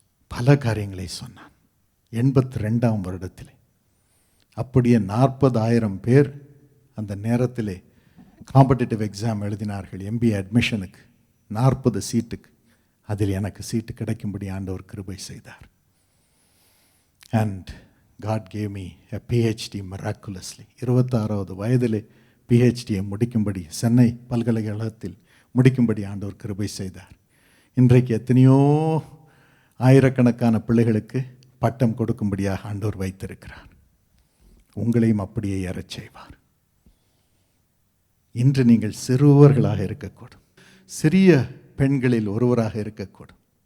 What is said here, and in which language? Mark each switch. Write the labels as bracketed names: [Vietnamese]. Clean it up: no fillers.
[Tamil] பல காரியங்களை சொன்னான். 82ஆம் வருடத்திலே அப்படியே 40,000 பேர் அந்த நேரத்திலே காம்படிட்டிவ் எக்ஸாம் எழுதினார்கள் MBA அட்மிஷனுக்கு, 40 சீட்டுக்கு. அதில் எனக்கு சீட்டு கிடைக்கும்படி ஆண்டவர் கிருபை செய்தார். [English] And God gave me a PhD miraculously. [Tamil] 26வது வயதிலே PhDயை முடிக்கும்படி, சென்னை பல்கலைக்கழகத்தில் முடிக்கும்படி ஆண்டவர் கிருபை செய்தார். இன்றைக்கு எத்தனையோ ஆயிரக்கணக்கான பிள்ளைகளுக்கு பட்டம் கொடுக்கும்படியாக ஆண்டவர் வைத்திருக்கிறார். உங்களையும் அப்படியே ஏறச் செய்வார். இன்று நீங்கள் சிறுவர்களாக இருக்கக்கூடும், சிறிய பெண்களில் ஒருவராக இருக்கக்கூடும்.